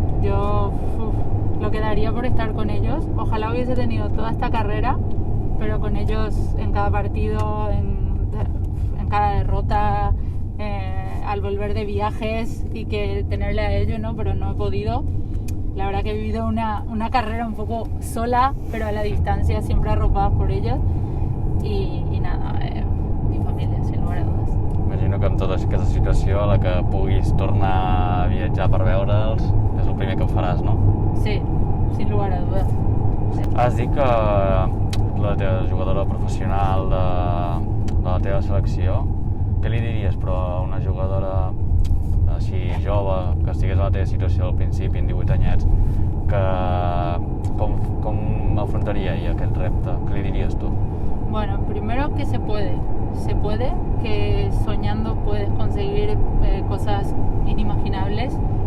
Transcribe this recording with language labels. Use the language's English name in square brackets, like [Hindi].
[Spanish] Yo lo que daría por estar con ellos. Ojalá hubiese tenido toda esta carrera, pero con ellos en cada partido, en cada derrota, al volver de viajes, y que tenerle a ellos, ¿no? Pero no he podido. la verdad que he vivido una carrera un poco sola, pero a la distancia, siempre arropada por ellos. I nada, mi família, sin lugar a dudes. [Catalan] Imagino que amb tota aquesta situació, a la que puguis tornar a viatjar per veure'ls, és el primer que faràs, no? [Spanish] Sí, sin lugar a dudes. Sí. [Catalan] Has dit que la teva jugadora professional de la teva selecció, què li diries, però, a una jugadora així jove, que estigués a la teva situació al principi, en 18 anyets, que com afrontaria ella aquest repte? Què li diries tu? [Spanish] Bueno, primero que se puede, que soñando puedes conseguir cosas inimaginables.